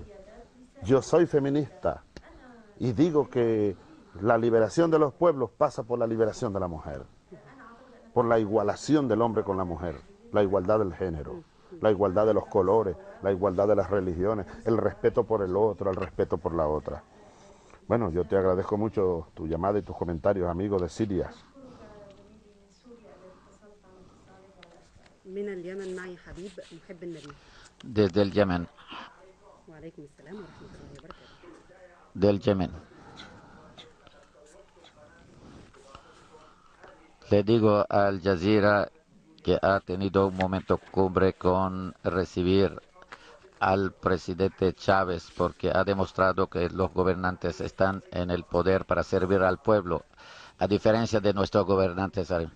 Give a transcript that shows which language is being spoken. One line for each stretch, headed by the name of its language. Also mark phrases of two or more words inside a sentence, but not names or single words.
Spanish: Yo soy feminista y digo que la liberación de los pueblos pasa por la liberación de la mujer, por la igualación del hombre con la mujer, la igualdad del género, la igualdad de los colores, la igualdad de las religiones, el respeto por el otro, el respeto por la otra. Bueno, yo te agradezco mucho tu llamada y tus comentarios, amigo de Siria.
Arabic: من اليمن معي حبيب محب النبي
Spanish: Desde el Yemen.
Arabic: وعليكم السلام ورحمة الله وبركاته.
Spanish: Del Yemen. Le digo a Al Jazeera que ha tenido un momento cumbre con recibir al presidente Chávez porque ha demostrado que los gobernantes están en el poder para servir al pueblo, a diferencia de nuestros gobernantes.